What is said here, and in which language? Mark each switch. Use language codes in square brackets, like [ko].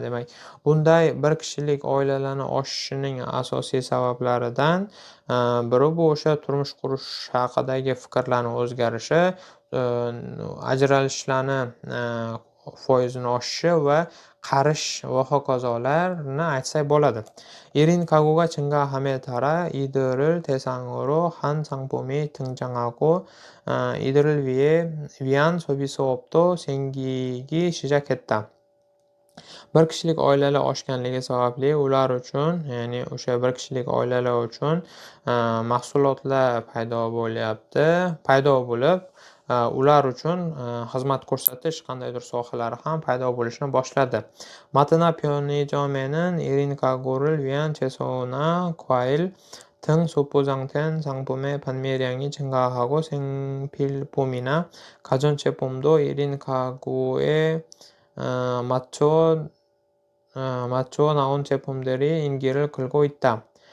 [uz] Demak, bunday bir kishilik oilalarni oshishining asosiy sabablaridan biri bu o'sha turmush qurish haqidagi fikrlarning o'zgarishi, ajralishlarni foizini oshishi va qarish va hokazolarni aytsak bo'ladi. [ko] 1인 가구가 증가함에 따라 이들을 대상으로 한 상품이 등장하고 이들을 위한 소비 수업도 생기기 시작했다. [uz] Bir kishilik oilalar oshganligi sababli ular uchun, ya'ni o'sha bir kishilik oilalar uchun mahsulotlar paydo bo'lib, ular uchun xizmat ko'rsatish qandaydir sohalari ham paydo bo'lishni boshladi. [ko] 마트나 편의점에는 1인 가구를 위한 채소나 과일 등 소포장된 상품의 판매량이 증가하고 생필품이나 가전제품도 1인 가구에 맞춰 나온 제품들이 인기를 끌고 있다.